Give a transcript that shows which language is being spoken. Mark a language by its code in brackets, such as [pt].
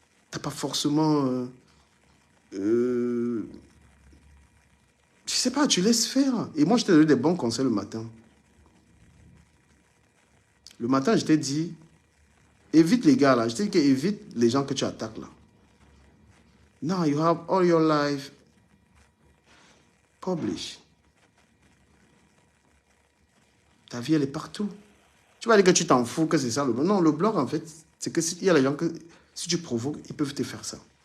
[fr] Tu n'as pas forcément... je sais pas, tu laisses faire. Et moi, je t'ai donné des bons conseils le matin. Le matin, je t'ai dit, évite les gars là. Je t'ai dit évite les gens que tu attaques là. [en] Now you have all your life published. [fr] Ta vie, elle est partout. Tu vas dire que tu t'en fous, que c'est ça le blog. Non, le blog, en fait, c'est que il y a les gens que, si tu provoques, ils peuvent te faire ça.